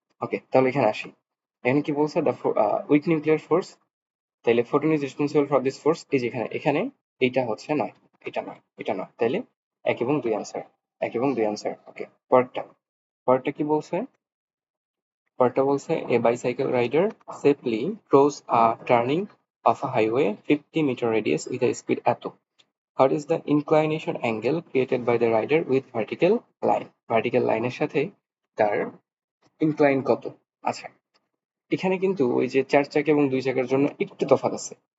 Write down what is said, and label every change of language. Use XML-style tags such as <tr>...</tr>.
<bn>ওকে, তাহলে এখানে আসি, এখানে কি বলছে, দ্য উইক নিউক্লিয়ার ফোর্স, তাহলে</bn> <en>photon is responsible for this force,</en> <bn>এই যে এখানে এখানে এইটা হচ্ছে নয়, এটা নয়, তাহলে 1 এবং 2 আনসার।</bn> <en>okay,</en> <bn>পরেরটা কি বলছে,</bn> <en>A bicycle rider safely cross a turning of a highway 50 metre radius with a speed এত। What is the inclination angle created by the rider with vertical line?</en> <bn>Vertical লাইনের সাথে তার ইনক্লাইন কত? আচ্ছা, এখানে কিন্তু ওই যে 4 চাকা এবং 2 চাকার জন্য একটু তফাৎ আছে।</bn>